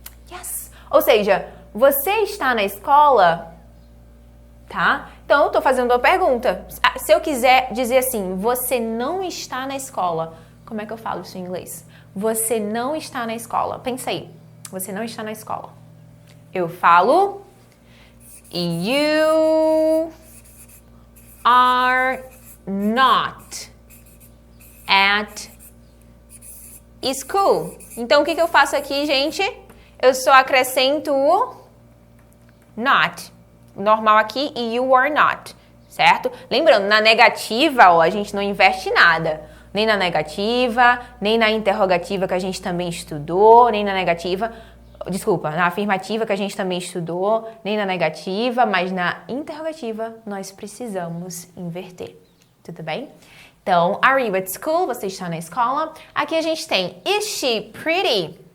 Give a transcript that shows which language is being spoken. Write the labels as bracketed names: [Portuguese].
[English] Yes. [Portuguese] Ou seja, você está na escola? Tá? Então, eu tô fazendo uma pergunta. Se eu quiser dizer assim, você não está na escola, como é que eu falo isso em inglês? Você não está na escola. Pensa aí. Você não está na escola. Eu falo [English] you are not at school. [Portuguese] Então, o que eu faço aqui, gente? Eu só acrescento o not. Normal aqui e you are not. certo? Lembrando, na negativa, ó, a gente não investe nada. Nem na negativa, nem na interrogativa que a gente também estudou, nem na negativa, desculpa, na afirmativa que a gente também estudou, nem na negativa, mas na interrogativa nós precisamos inverter. Tudo bem? Então, [English] are you at school? [Portuguese] Você está na escola. Aqui a gente tem, [English] is she pretty?